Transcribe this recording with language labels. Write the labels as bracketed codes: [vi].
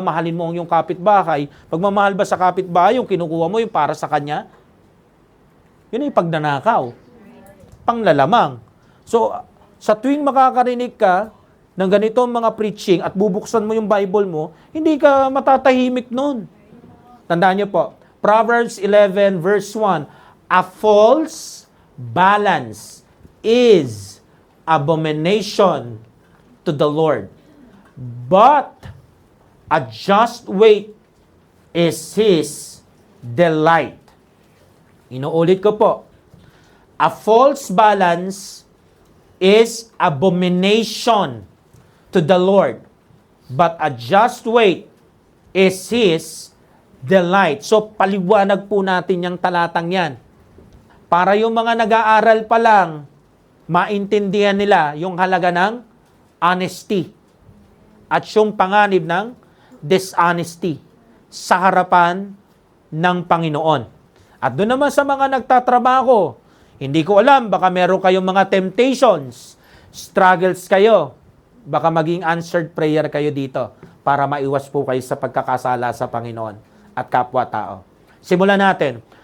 [tl] Mahalin mo ang iyong kapitbahay. Pag mamahal ba sa kapitbahay, yung kinukuha mo, yung para sa kanya, yun ay pagnanakaw. Panglalamang. So, sa tuwing makakarinig ka ng ganitong mga preaching at bubuksan mo yung Bible mo, hindi ka matatahimik nun. Tandaan niyo po, [en] Proverbs 11 verse 1, a false balance is abomination to the Lord, but a just weight is His delight. [tl] Inuulit ko po, [en] a false balance is abomination to the Lord, but a just weight is His delight. [tl] So, paliwanag po natin yung talatang yan. Para yung mga nag-aaral pa lang, maintindihan nila yung halaga ng honesty at yung panganib ng dishonesty sa harapan ng Panginoon. At doon naman sa mga nagtatrabaho, hindi ko alam, baka meron kayong mga temptations, struggles kayo, baka maging answered prayer kayo dito para maiwas po kayo sa pagkakasala sa Panginoon at kapwa-tao. Simulan natin.